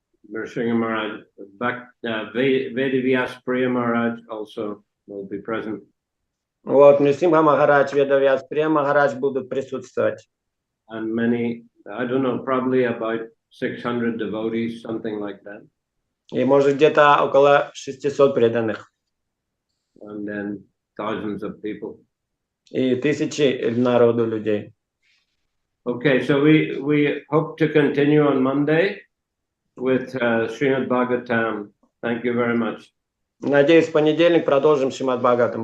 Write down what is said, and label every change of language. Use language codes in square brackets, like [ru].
[en] Nrsimha Maharaj, Vedavyas Priya Maharaj also will be present. [ru] Вот, Нрисимха Махарадж, Ведавьяс Прия Махарадж будут присутствовать. [en] And many, I don't know, probably about 600 devotees, something like that. [ru] И может где-то около 600 преданных. [en] And then thousands of people. [ru] И тысячи народу людей. [en] Okay, so we hope to continue on Monday with Srimad Bhagavatam. Thank you very much. [ru] Надеюсь, в понедельник продолжим Шримад Бхагаватам.